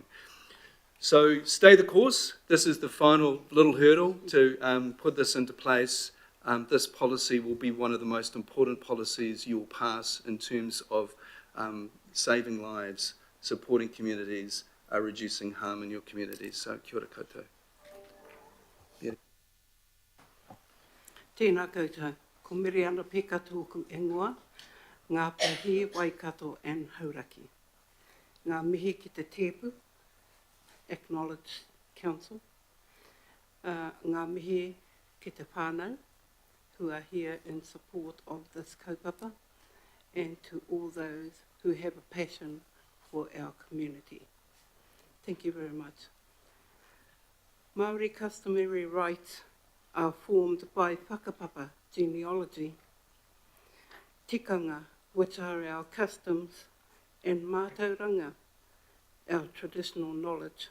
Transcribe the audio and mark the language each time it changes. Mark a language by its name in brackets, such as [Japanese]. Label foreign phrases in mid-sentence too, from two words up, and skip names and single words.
[English] So stay the course. This is the final little hurdle to put this into place. This policy will be one of the most important policies you'll pass in terms of saving lives, supporting communities, reducing harm in your communities. [Māori] So kia ora koutou. Tēnā koutou, ko Miriana Peka tōku ingoa, ngā pahi, Waikato and Hauraki. Ngā mihi ki te tēpu, [English] acknowledge council. [Māori] Ngā mihi ki te whānau, [English] who are here in support of this kaupapa, and to all those who have a passion for our community. Thank you very much. Māori customary rights are formed by whakapapa genealogy, tikanga, which are our customs, and mātauranga, our traditional knowledge.